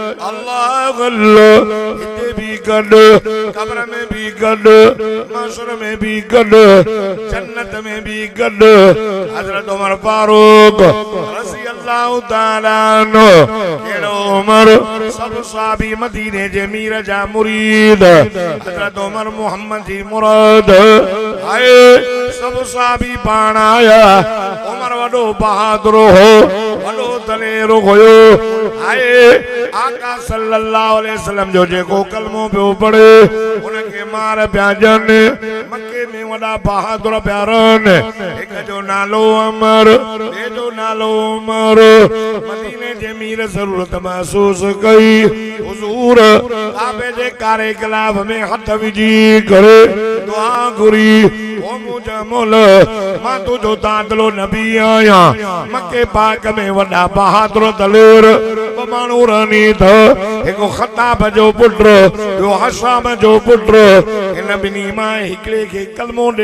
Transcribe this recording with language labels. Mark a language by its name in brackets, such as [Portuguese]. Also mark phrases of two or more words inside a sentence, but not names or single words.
[Sindhi] अल्लाह अल्लाह हिते भी गॾु कब्र में भी गॾु महशर में भी गॾु जन्नत में भी गॾु हज़रत उमर फारूक [Arabic] رضي الله تعالى عنه [Sindhi] केड़ो उमर सब सहाबी मदीने जे मीर जा मुरीद हज़रत उमर मोहम्मद जी मुराद आए सब सहाबी पाण आया उमर वडो बहादुर हो वडो दलेर होयो आए आका [Arabic] صلى الله عليه وسلم [Sindhi] जो जेको कलमो पियो पढ़े उनके मार पिया जन मक्के में वडा बहादुर पिया रहन एक जो नालो उमर ॿिए जो नालो उमर मदीने जे मीर ज़रूरत महसूस कई हुजूर काबे जे कारे गिलाफ में हथ विझी करे दुआ घुरी ओ मुंहिंजा मोल मां तुंहिंजो दादलो नबी आहियां मके पाक में वॾा बहादुर दलेर ॿ माण्हू रहनी था हिकु ख़ताब जो पुट ॿियो हशाम जो पुट हिन ॿिन्ही मां हिकिड़े खे कलमो ॾे